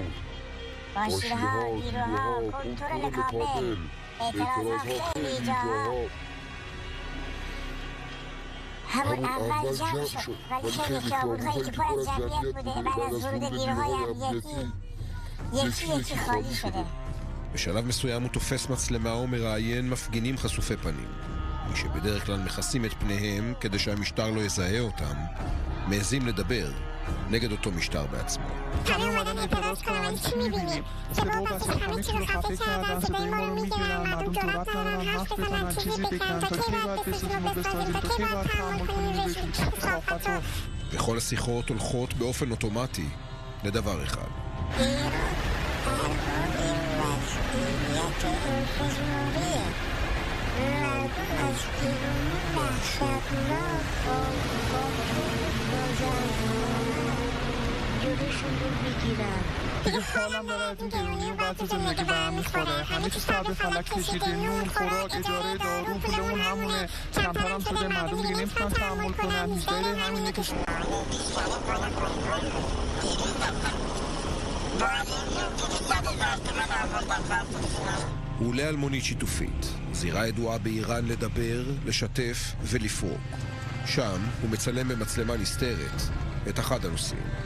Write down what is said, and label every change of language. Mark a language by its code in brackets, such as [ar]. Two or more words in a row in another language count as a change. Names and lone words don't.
[fa] ماشین‌ها، نیروها، کنترل کامل، اعتراض‌ها خیلی جاها. همون اول جمع شد، ولی خیلی خیابون‌هایی که پر از جمعیت بوده بعد از ورود نیروهای امنیتی یکی خالی شده. [he] בשלב מסוים הוא תופס מצלמה ומראיין מפגינים חשופי פנים. מי שבדרך כלל מכסים את פניהם כדי שהמשטר לא יזהה אותם, מעזים לדבר נגד אותו משטר בעצמו. [fa] همه اومدن اعتراض کنن، ولی چی میبینیم؟ سپاه بسیج همه چی رو خفه کردن، صدای ما رو میگیرن، مردم جرأت ندارن حرف بزنن، چیزی بگن. تا کی باید بسیجون رو بسازیم؟ تا کی باید تحمل کنیم رژیم خفت رو؟ [he] וכל השיחות הולכות באופן אוטומטי לדבר אחד. [fa] ایران جمهوری مردم از ایرانی وحشتناک با جلوشون رو بگیرن. دیگه حالم داره از این گرونی و وضع زندگی به هم میخوره. همه چیز سر به فلک کشیده، نون، خوراک، اجاره، دارو، پولمون همونه. کمتر هم شده، مردم دیگه نمیتونن تحمل کنن. هیچ همینه که [he] הוא עולה על מונית שיתופית, זירה ידועה באיראן לדבר, לשתף ולפרוק. שם הוא מצלם במצלמה נסתרת את אחד הנוסעים.